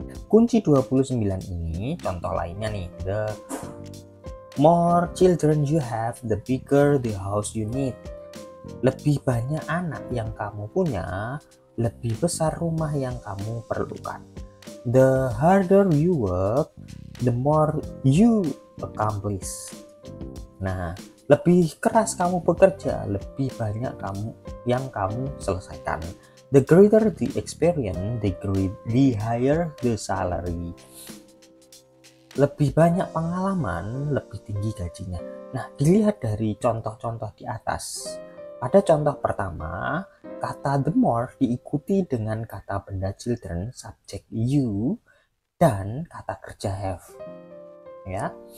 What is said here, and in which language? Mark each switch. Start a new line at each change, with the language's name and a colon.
Indonesian: Kunci 29 ini, contoh lainnya nih,
English: the more children you have, the bigger the house you need.
Indonesian: Lebih banyak anak yang kamu punya, lebih besar rumah yang kamu perlukan.
English: The harder you work, the more you accomplish.
Indonesian: Nah, lebih keras kamu bekerja, lebih banyak yang kamu selesaikan.
English: The greater the experience, the higher the salary.
Indonesian: Lebih banyak pengalaman, lebih tinggi gajinya. Nah, dilihat dari contoh-contoh di atas. Pada contoh pertama, kata the more diikuti dengan kata benda children, subjek you, dan kata kerja have. Ya.